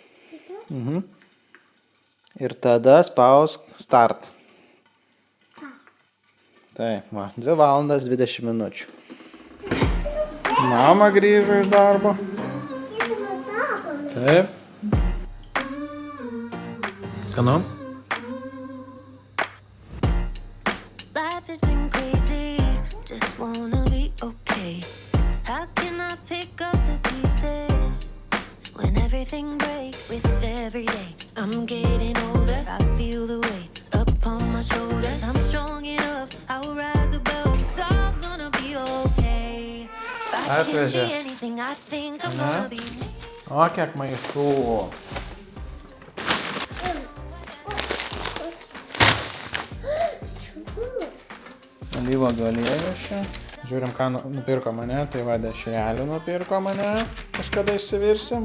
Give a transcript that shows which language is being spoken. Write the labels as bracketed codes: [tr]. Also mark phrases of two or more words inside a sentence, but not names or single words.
[lt] Ir tada spausk start. Taip, va, 2 valandas 20 minučių. Mama grįžo iš darbo. Taip. Skanu? [en] Life has been crazy, just wanna be okay. How can I pick up the pieces when everything breaks with every day? I'm getting older, I feel the weight upon my shoulders. I'm strong enough, I'll rise above. It's all gonna be okay. If I can't be anything, I think I'm gonna be. [lt] O, kiek maišų. Alyvuogių aliejus čia. Žiūrim, ką nupirko mane. Tai va, dešrelių nupirko mane. Kažkada išsivirsim.